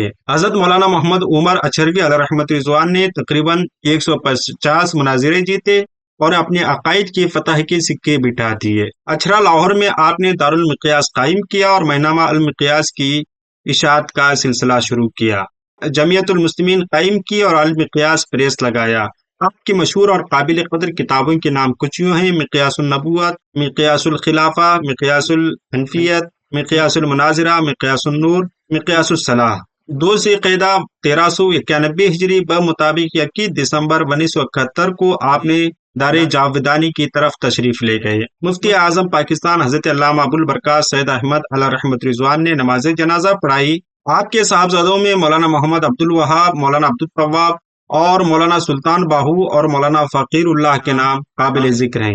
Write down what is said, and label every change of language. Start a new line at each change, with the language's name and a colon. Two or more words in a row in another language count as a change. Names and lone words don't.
Urdu: حضرت مولانا محمد عمر اچھروی علیہ رحمت رضوان نے تقریباً 150 مناظرے جیتے اور اپنے عقائد کی فتح کے سکے بٹھا دیے۔ اچھرا لاہور میں آپ نے دارالمقیاس قائم کیا اور ماہنامہ المقیاس کی اشاعت کا سلسلہ شروع کیا۔ جمعیت المسلمین قائم کی اور المقیاس پریس لگایا۔ آپ کی مشہور اور قابل قدر کتابوں کے نام کچھ یوں ہیں: مقیاس النبوت، مقیاس الخلافہ، مقیاس الحنفیت، مقیاس المناظرہ، مقیاس النور، مقیاس الصلاح۔ 2 ذی القعدہ 1391 ہجری بمطابق 21 دسمبر 1971 کو آپ نے دار جاودانی کی طرف تشریف لے گئے۔ مفتی اعظم پاکستان حضرت علامہ ابو البرکات سید احمد علیہ رحمت رضوان نے نماز جنازہ پڑھائی۔ آپ کے صاحبزادوں میں مولانا محمد عبد الوہاب، مولانا عبد التواب اور مولانا سلطان باہو اور مولانا فقیر اللہ کے نام قابل ذکر ہیں۔